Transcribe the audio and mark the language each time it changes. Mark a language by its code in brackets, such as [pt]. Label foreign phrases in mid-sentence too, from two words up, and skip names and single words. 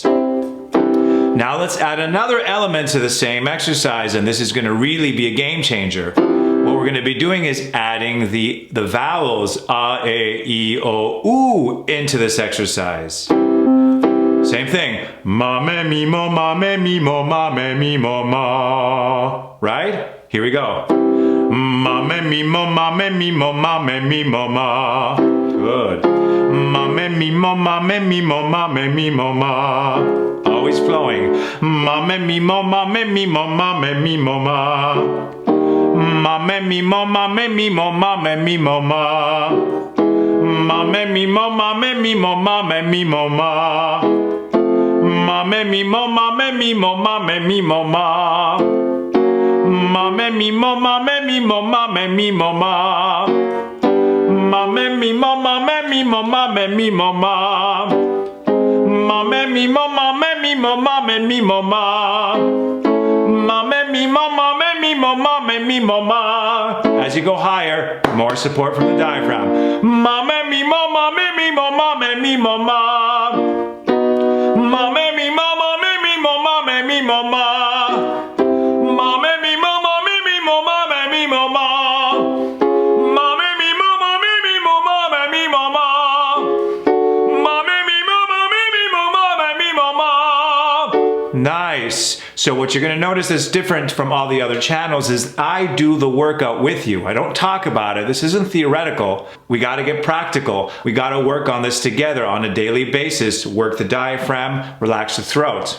[en] Now let's add another element to the same exercise, and this is going to really be a game changer. What we're going to be doing is adding the vowels a, e, o, u into this exercise. Same thing. Ma, me, mi, mo, ma, me, mi, mo, ma, me, mi, mo, ma. Right? Here we go. Ma, me, mi, mo, ma, me, mi, mo, ma, me, mi, mo, ma. Good. Ma, me, mi, mo, ma, me, mi, mo, ma, me, mi, mo, ma. Always flowing. Ma, me, mi, mo, ma, me, mi, mo, ma, me, mi, mo, ma. Ma, me, mi, mo, ma, me, mi, mo, ma, me, mi, mo, ma. Ma, me, mi, mo, ma, me, mi, mo, ma, me, mi, mo, ma. Ma, me, mi, mo, ma, me, mi, mo, ma, me, mi, mo, ma. Ma, me, mi, mo, ma, me, mi, mo, ma, me, mi, mo, ma. Ma, me, mi, mo, ma, me, mi, mo, ma, me, mi, mo, ma. Ma, me, mi, mo, ma, me, mi, mo, ma, me, mi, mo, ma. Ma, me, mi, mo, ma, me, mi, mo, ma, me, mi, mo, ma. As you go higher, more support from the diaphragm. Ma, me, mi, mo, ma, me, mi, mo, ma, me, mi, mo, ma. Ma, me, mi, mo, ma, me, mi, mo, ma, me, mi, mo, ma. Ma, me, mi, mo, ma, me, mi, mo, ma, me, mi, mo, ma. Ma, me, mi, mo, ma, me, mi, mo, ma, me, mi, mo, ma. Ma, me, mi, mo, ma, me, mi, mo, ma, me, mi, mo, ma. Nice. So what you're going to notice that's different from all the other channels is I do the workout with you. I don't talk about it. This isn't theoretical. We got to get practical. We got to work on this together on a daily basis. Work the diaphragm, relax the throat.